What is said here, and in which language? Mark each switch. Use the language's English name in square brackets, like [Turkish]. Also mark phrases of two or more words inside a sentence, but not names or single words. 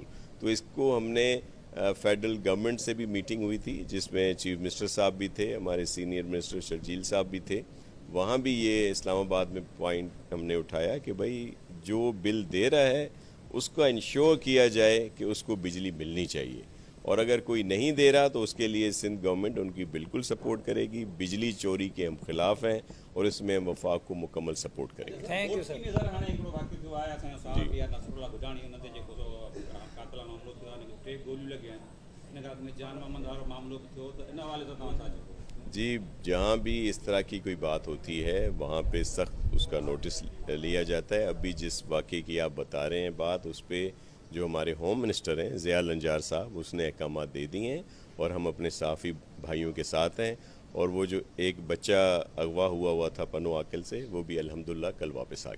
[Urdu] تو اس کو ہم نے [English] federal government [Urdu] سے بھی میٹنگ ہوئی تھی جس میں [English] chief minister [Urdu] صاحب بھی تھے، ہمارے [English] senior minister [Urdu] شرجیل صاحب بھی تھے، وہاں بھی یہ اسلام آباد میں پوائنٹ ہم نے اٹھایا کہ بھائی جو بل دے رہا ہے اس کا انشور کیا جائے کہ اس کو بجلی ملنی چاہیے، اور اگر کوئی نہیں دے رہا تو اس کے لیے سندھ گورنمنٹ ان کی بالکل سپورٹ کرے گی۔ بجلی چوری کے ہم خلاف ہیں اور اس میں ہم وفاق کو مکمل سپورٹ کریں گے۔ [English] Thank you sir. [Sindhi] نظر हाणे हिकिड़ो वाक़ियो थियो आहे असांजो साहब या नसरुल्ला गुजाणी हुन ते जेको कातिल मामिलो थियो आहे, 3 गोलियूं लॻियूं आहिनि, इन खां जान महमद वारो मामिलो बि थियो, त इन हवाले सां तव्हां छा चओ? [Urdu] جی جہاں بھی اس طرح کی کوئی بات ہوتی ہے وہاں پہ سخت اس کا نوٹس لیا جاتا ہے۔ ابھی جس واقعے کی آپ بتا رہے ہیں بات، اس پہ جو ہمارے [English] home minister [Urdu] ہیں ضیاء النجار صاحب، اس نے احکامات دے دیے ہیں اور ہم اپنے صحافی بھائیوں کے ساتھ ہیں، اور وہ جو ایک بچہ اغوا ہوا تھا پنو عاقل سے، وہ بھی الحمدللہ کل واپس آ گیا۔